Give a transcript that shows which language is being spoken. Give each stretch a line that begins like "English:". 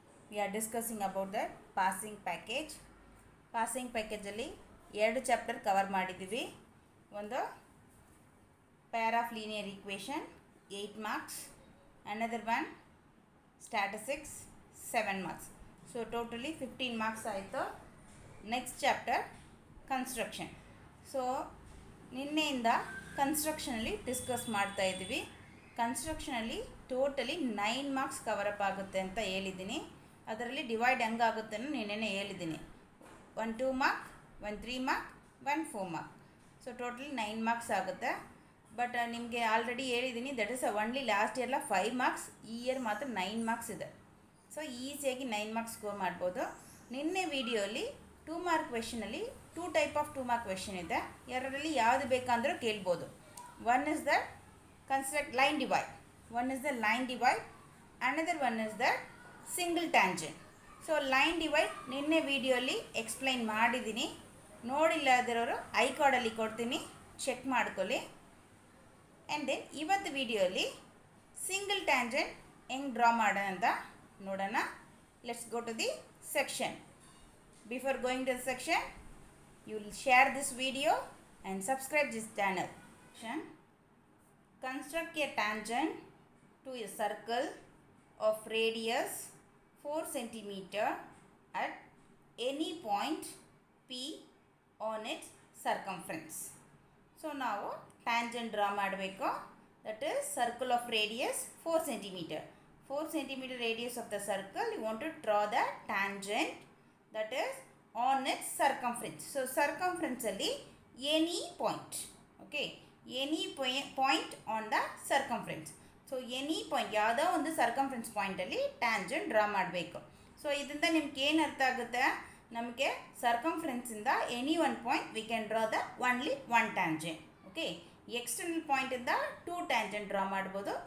English: We are discussing about the passing package.
Kannada: Passing package ಅಲ್ಲಿ ಎರಡು chapter cover ಮಾಡಿದ್ದೀವಿ.
English: ಒಂದು pair of linear equation 8 marks, another one statistics 7 marks. So totally 15 marks ಆಯಿತು. Next chapter construction.
Kannada: So ನಿನ್ನೆಯಿಂದ ಕನ್ಸ್ಟ್ರಕ್ಷನಲ್ಲಿ discuss ಮಾಡ್ತಾ ಇದ್ದೀವಿ. ಕನ್ಸ್ಟ್ರಕ್ಷನಲ್ಲಿ totally 9 marks cover-up ಆಗುತ್ತೆ ಅಂತ ಹೇಳಿದ್ದೀನಿ. ಅದರಲ್ಲಿ ಡಿವೈಡ್ ಹೆಂಗಾಗುತ್ತೆ ಅನ್ನೋ ನಿನ್ನೆ ಹೇಳಿದ್ದೀನಿ. 1 2 mark, 1 3 mark, 1 4 mark. So totally 9 marks ಆಗುತ್ತೆ. ಬಟ್ ನಿಮಗೆ ಆಲ್ರೆಡಿ ಹೇಳಿದ್ದೀನಿ, that is only last ಇಯರ್ಲ 5 marks, ಈ ಇಯರ್ ಮಾತ್ರ 9 ಮಾರ್ಕ್ಸ್ ಇದೆ. ಸೊ ಈಸಿಯಾಗಿ 9 ಮಾರ್ಕ್ಸ್ ಸ್ಕೋರ್ ಮಾಡ್ಬೋದು. ನಿನ್ನೆ ವಿಡಿಯೋಲಿ 2 mark ಕ್ವೆಶನಲ್ಲಿ 2 type of 2 mark question ಇದೆ. ಎರಡರಲ್ಲಿ ಯಾವುದು ಬೇಕಂದ್ರೂ ಕೇಳ್ಬೋದು.
English: One is the construct line divide, one is the line divide, another one is the single tangent.
Kannada: So line divide ನಿನ್ನೆ ವಿಡಿಯೋಲಿ ಎಕ್ಸ್ಪ್ಲೈನ್ ಮಾಡಿದ್ದೀನಿ. ನೋಡಿಲ್ಲದಿರೋರು ಐ ಕಾರ್ಡಲ್ಲಿ ಕೊಡ್ತೀನಿ, ಚೆಕ್ ಮಾಡ್ಕೊಳ್ಳಿ. ಆ್ಯಂಡ್ ದೆನ್ ಇವತ್ತು ವಿಡಿಯೋಲಿ ಸಿಂಗಲ್ ಟ್ಯಾಂಜೆಂಟ್ ಹೆಂಗೆ ಡ್ರಾ ಮಾಡೋಣ ಅಂತ ನೋಡೋಣ.
English: Let's go to the section. Before going to the section, you will share this video and subscribe this channel. Construct a tangent to a circle of radius 4 cm at any point P on its circumference. So now tangent draw ಮಾಡಬೇಕು. That is circle of radius 4 cm. 4 cm radius of the circle, you want to draw the tangent that is on its circumference. So circumference ಅಲ್ಲಿ any point. Okay. Any point on the circumference.
Kannada: So any point ಯಾವುದೋ ಒಂದು circumference ಪಾಯಿಂಟಲ್ಲಿ tangent draw ಮಾಡಬೇಕು.
English: so
Kannada: ಇದರಿಂದ ನಿಮ್ಗೆ ಏನು ಅರ್ಥ ಆಗುತ್ತೆ, ನಮಗೆ
English: ಸರ್ಕಂಫರೆನ್ಸಿಂದ any one point we can draw the only one tangent.
Kannada: Okay, external ಪಾಯಿಂಟಿಂದ 2 tangent draw ಮಾಡ್ಬೋದು.